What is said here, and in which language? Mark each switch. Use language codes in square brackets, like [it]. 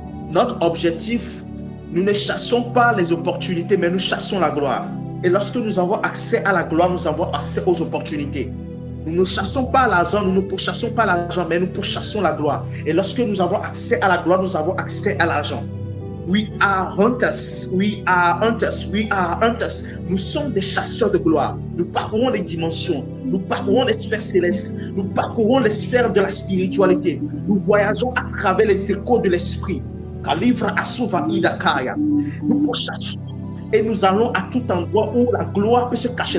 [fr] Notre objectif, nous ne chassons pas les opportunités, mais nous chassons la gloire. Et lorsque nous avons accès à la gloire, nous avons accès aux opportunités. Nous ne chassons pas l'argent, nous ne pourchassons pas l'argent, mais nous pourchassons la gloire. Et lorsque nous avons accès à la gloire, nous avons accès à l'argent. [en] We are hunters, we are hunters, we are hunters. [fr] Nous sommes des chasseurs de gloire. Nous parcourons les dimensions, nous parcourons les sphères célestes, nous parcourons les sphères de la spiritualité. Nous voyageons à travers les échos de l'esprit. Nous pourchassons et nous allons à tout endroit où la gloire peut se cacher.